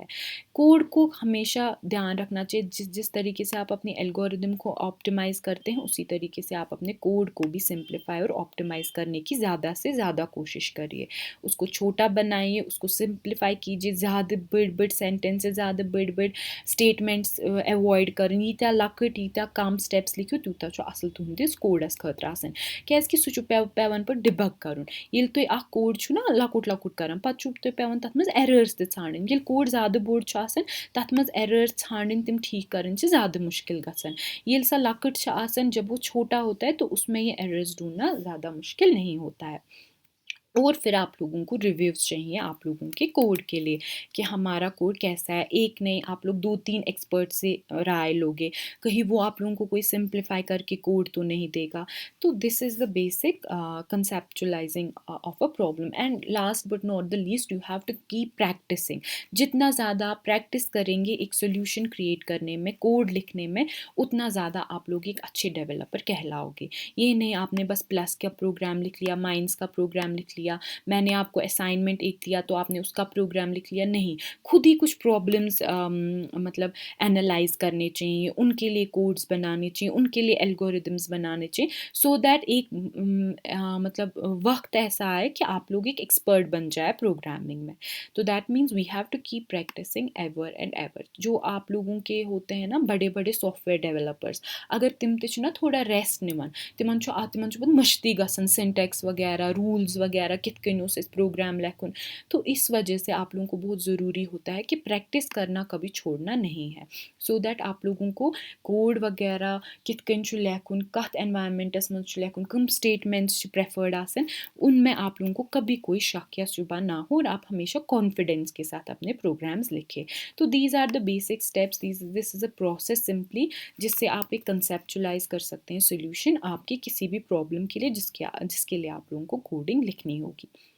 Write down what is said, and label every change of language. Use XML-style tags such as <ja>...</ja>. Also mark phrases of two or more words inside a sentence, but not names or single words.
<hi>कोड को हमेशा ध्यान रखना चाहिए, जिस जिस तरीके से आप अपनी एल्गोरिदम को ऑप्टिमाइज़ करते हैं उसी तरीके से आप अपने कोड को भी सिंप्लीफाई और ऑप्टिमाइज़ करने की ज़्यादा से ज़्यादा कोशिश करिए। उसको छोटा बनाइए, उसको सिंप्लीफाई कीजिए, ज़्यादा बड़ बड़ सेंटेंसेस, ज़्यादा बड़ बड़ स्टेटमेंट्स एवॉइड करें।</hi> <ks>यीत्या लकट यीत्या कम स्टेप्स लिखियो तूता छो असल तुहंदिस कोडस खतर आसन, क्याजकि सु छु पेवन पर डिबग करुन। येल तुय अख कोड छु ना लकुट लकुट करन पत छु तुय पेवन तथ मज एरर्स ते छाड़न। येल कोड ज़्यादा बोड़ छु आसन तथ मज एरर्स छाड़न तिम ठीक करन छ ज़्यादा मुश्किल गसन। येल सा लकट छु आसन</ks> <hi>जब वो छोटा होता है तो उसमें ये एरर्स ढूंढना ज़्यादा मुश्किल नहीं होता है। और फिर आप लोगों को रिव्यूज़ चाहिए आप लोगों के कोड के लिए कि हमारा कोड कैसा है। एक नहीं, आप लोग 2-3 एक्सपर्ट से राय लोगे, कहीं वो आप लोगों को कोई सिंप्लीफाई करके कोड तो नहीं देगा।</hi> <en>to this is the basic conceptualizing of a problem. And last but not the least, you have to keep practicing.</en> <hi>जितना ज़्यादा आप प्रैक्टिस करेंगे एक सोल्यूशन क्रिएट करने में, कोड लिखने में, उतना ज़्यादा आप लोग एक अच्छे डेवलपर कहलाओगे। ये नहीं आपने बस प्लस का प्रोग्राम लिख लिया, माइंस का प्रोग्राम लिख लिया, मैंने आपको असाइनमेंट एक दिया तो आपने उसका प्रोग्राम लिख लिया। नहीं, खुद ही कुछ प्रॉब्लम्स मतलब एनालाइज करने चाहिए, उनके लिए कोड्स बनाने चाहिए, उनके लिए एल्गोरिदम्स बनाने चाहिए,</hi> <en>so that</en> <hi>एक मतलब वक्त ऐसा आए कि आप लोग एक एक्सपर्ट बन जाए प्रोग्रामिंग में।</hi> <en>to that means we have to keep practicing ever and ever.</en> <hi>जो आप लोगों के होते हैं ना बड़े बड़े सॉफ्टवेयर डेवलपर्स, अगर</hi> <ks>तिम ते ना थोड़ा रेस्ट निवन, तिमन बहुत मश्ती गसन सिंटेक्स वगैरह, रूल्स वगैरह कित कन इस प्रोग्राम लेखुन।</ks> <hi>तो इस वजह से आप लोगों को बहुत ज़रूरी होता है कि प्रैक्टिस करना कभी छोड़ना नहीं है,</hi> <en>so that</en> <hi>आप लोगों को कोड वगैरह</hi> <ks>कित कन लेखुन, कत एनवायरमेंटस मज लेखुन, कम स्टेटमेंट्स प्रेफर्ड आसन,</ks> <hi>उनमें आप लोगों को कभी कोई शक या शुबा ना हो, और आप हमेशा कॉन्फिडेंस के साथ अपने प्रोग्राम्स लिखें।</hi> <en>to these are the basic steps, this is a process simply,</en> <hi>जिससे आप एक कंसेप्चुलाइज कर सकते हैं सोल्यूशन आपकी किसी भी प्रॉब्लम के लिए जिसके लिए आप लोगों को कोडिंग लिखनी होगी।</hi>